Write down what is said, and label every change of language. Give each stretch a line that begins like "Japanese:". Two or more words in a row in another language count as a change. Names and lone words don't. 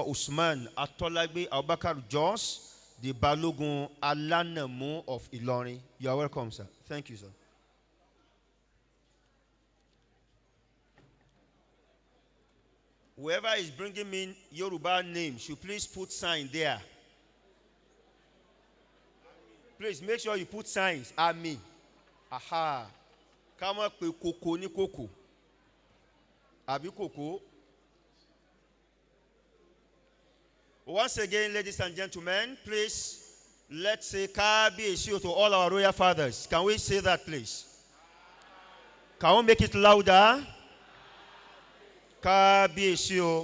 English: Usman Atolagbe Abubakar Jos, the Balogun Alanamu of Ilorin. You are welcome, sir. Thank you, sir. Whoever is bringing me Yoruba name should please put sign there. Please make sure you put signs.
Yoruba: Ami. Aha. Kama pe koko ni koko. Abi koko.
English: Once again, ladies and gentlemen, please let's say Kabiyesi to all our royal fathers. Can we say that, please? Can we make it louder? Kabiyesi.